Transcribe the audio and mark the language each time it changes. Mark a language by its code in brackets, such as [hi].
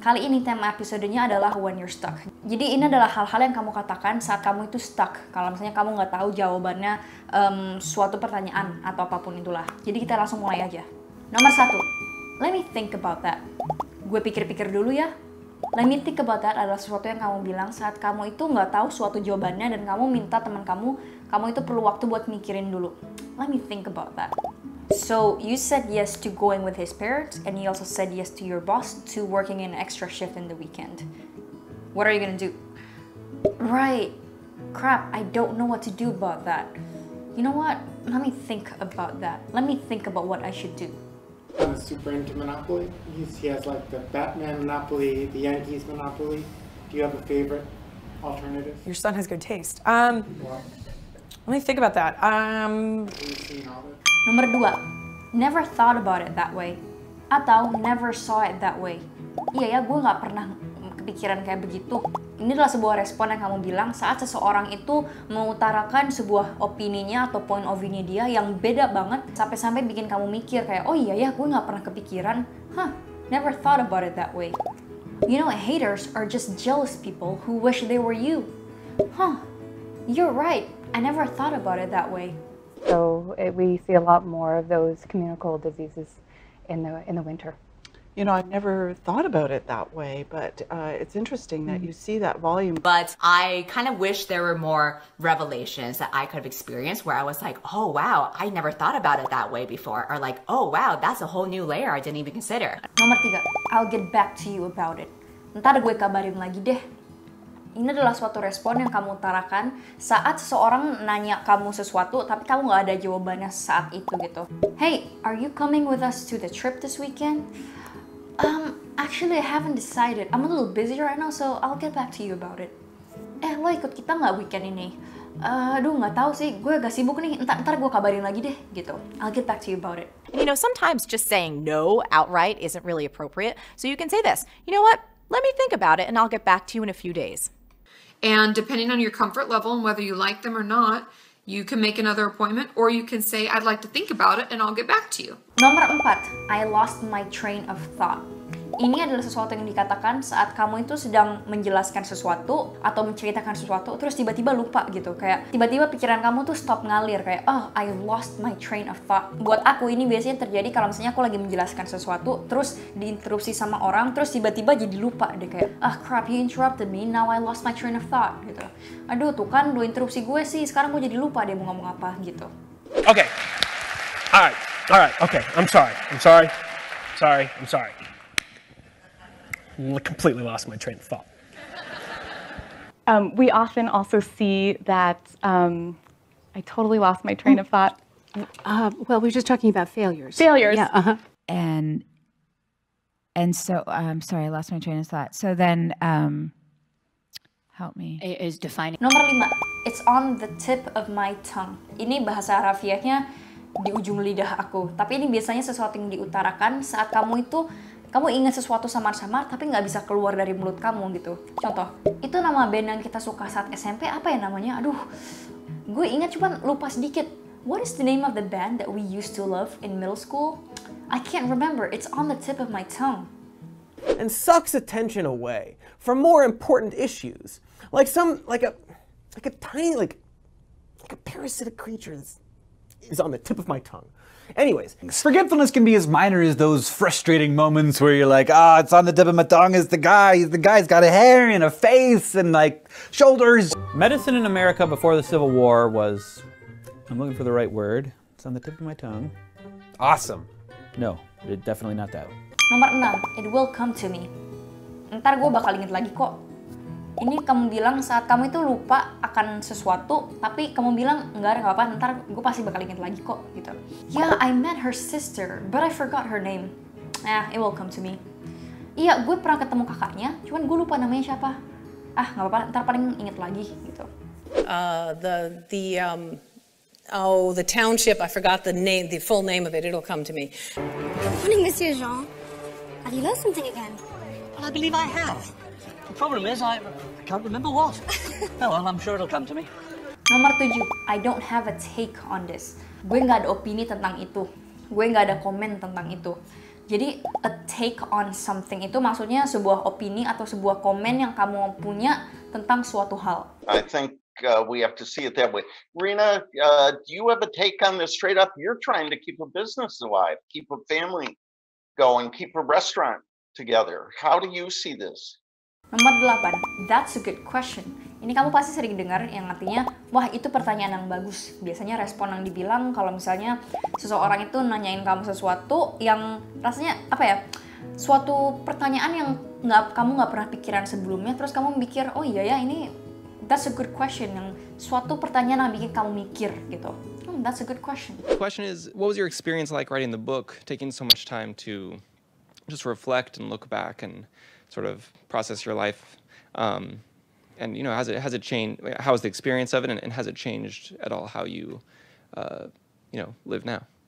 [id] Kali ini tema episodenya adalah [en] when you're stuck. [id] Jadi ini adalah hal-hal yang kamu katakan saat kamu itu stuck. Kalau misalnya kamu nggak tahu jawabannya suatu pertanyaan atau apapun itulah. Jadi kita langsung mulai aja. Nomor 1, [en] let me think about that. [id] Gue pikir-pikir dulu ya. [en] Let me think about that [id] adalah sesuatu yang kamu bilang saat kamu itu nggak tahu suatu jawabannya dan kamu minta teman kamu itu perlu waktu buat mikirin dulu. [en] Let me think about that. So, you said yes to going with his parents, and you also said yes to your boss to working an extra shift in the weekend. What are you gonna do? Right. Crap, I don't know what to do about that. You know what? Let me think about that. Let me think about what I should do. I'm super into Monopoly. He has like the Batman Monopoly, the Yankees Monopoly. Do you have a favorite alternative? Your son has good taste. Let me think about that. Have you seen all this? [id] Nomor 2, [en] never thought about it that way. [id] Atau [en] never saw it that way. [id] Iya ya, gue nggak pernah kepikiran kayak begitu. Ini adalah sebuah respon yang kamu bilang saat seseorang itu mengutarakan sebuah opininya atau [en] point of view- [id] nya dia yang beda banget sampai-sampai bikin kamu mikir kayak, oh iya ya, gue nggak pernah kepikiran. [en] Never thought about it that way. You know, haters are just jealous people who wish they were you. You're right. I never thought about it that way. So we see a lot more of those communicable diseases in the winter. You know, I've never thought about it that way, but it's interesting that you see that volume. But I kind of wish there were more revelations that I could have experienced where I was like, oh wow, I never thought about it that way before. Or like, oh wow, that's a whole new layer I didn't even consider. [id] Nomor 3, [en] I'll get back to you about it. [id] Ntar gue kabarin lagi deh. Ini adalah suatu respon yang kamu utarakan saat seseorang nanya kamu sesuatu tapi kamu nggak ada jawabannya saat itu gitu. [en] Hey, are you coming with us to the trip this weekend? Actually I haven't decided. I'm a little busy right now, so I'll get back to you about it. [id] Lo ikut kita nggak weekend ini? Aduh nggak tahu sih, gue agak sibuk nih. Ntar gue kabarin lagi deh gitu. [en] I'll get back to you about it. You know, sometimes just saying no outright isn't really appropriate. So you can say this, you know what? Let me think about it and I'll get back to you in a few days. And depending on your comfort level and whether you like them or not, you can make another appointment or you can say, I'd like to think about it and I'll get back to you. [id] Nomor 4, [en] I lost my train of thought. [id] Ini adalah sesuatu yang dikatakan saat kamu itu sedang menjelaskan sesuatu atau menceritakan sesuatu terus tiba-tiba lupa gitu. Kayak tiba-tiba pikiran kamu tuh stop ngalir kayak, oh, [en] I lost my train of thought. [id] Buat aku ini biasanya terjadi kalau misalnya aku lagi menjelaskan sesuatu terus diinterupsi sama orang terus tiba-tiba jadi lupa deh kayak, [en] crap, you interrupted me, now I lost my train of thought [id] gitu. Aduh tuh kan lu interupsi gue sih, sekarang gue jadi lupa deh mau ngomong apa gitu. [en] Okay. Alright, okay, I'm sorry. Completely lost my train of thought. We often also see that I totally lost my train of thought. Well, we were just talking about failures. Failures. Yeah. And so I'm sorry, I lost my train of thought. So then, help me. Is defining. [id] Nomor 5, [en] it's on the tip of my tongue. [id] Ini bahasa harafiahnya di ujung lidah aku. Tapi ini biasanya sesuatu yang diutarakan saat kamu ingat sesuatu samar-samar tapi nggak bisa keluar dari mulut kamu gitu. Contoh, itu nama band yang kita suka saat SMP apa ya namanya? Aduh, gue ingat cuman lupa sedikit. [en] What is the name of the band that we used to love in middle school? I can't remember. It's on the tip of my tongue. And sucks attention away from more important issues, like a tiny like a parasitic creature is on the tip of my tongue. Anyways, forgetfulness can be as minor as those frustrating moments where you're like, it's on the tip of my tongue. It's the guy. The guy's got a hair and a face and like shoulders. Medicine in America before the Civil War was, I'm looking for the right word. It's on the tip of my tongue. Awesome. No, definitely not that. [id] Nomor 6, [en] it will come to me. [id] Ntar gue bakal inget lagi kok. Ini kamu bilang saat kamu itu lupa akan sesuatu, tapi kamu bilang enggak apa-apa, ntar gue pasti bakal inget lagi kok, gitu. [en] Yeah, I met her sister, but I forgot her name. It will come to me. [id] Iya, gue pernah ketemu kakaknya, cuman gue lupa namanya siapa. Nggak apa-apa, ntar paling inget lagi, gitu. [en] The township, I forgot the name, the full name of it, it'll come to me. Good morning, Monsieur Jean. Have you learned something again? Well, I believe I have. The problem is I can't remember what. Oh, well, I'm sure it'll come to me. [id] Nomor 7, [en] I don't have a take on this. [id] Gue nggak ada opini tentang itu. Gue nggak ada komen tentang itu. Jadi [en] a take on something [id] itu maksudnya sebuah opini atau sebuah komen yang kamu punya tentang suatu hal. [en] I think we have to see it that way. Rena, do you have a take on this straight up? You're trying to keep a business alive, keep a family going, keep a restaurant together. How do you see this? [id] Nomor 8, [en] that's a good question. [id] Ini kamu pasti sering dengar yang artinya, wah itu pertanyaan yang bagus. Biasanya respon yang dibilang kalau misalnya seseorang itu nanyain kamu sesuatu yang rasanya apa ya, suatu pertanyaan yang kamu nggak pernah pikiran sebelumnya, terus kamu mikir, oh iya ya ini [en] that's a good question, [id] yang suatu pertanyaan yang bikin kamu mikir gitu. [en] That's a good question. The question is, what was your experience like writing the book, taking so much time to just reflect and look back and sort of process your life, and you know, has it changed? How was the experience of it, and has it changed at all how you, you know, live now?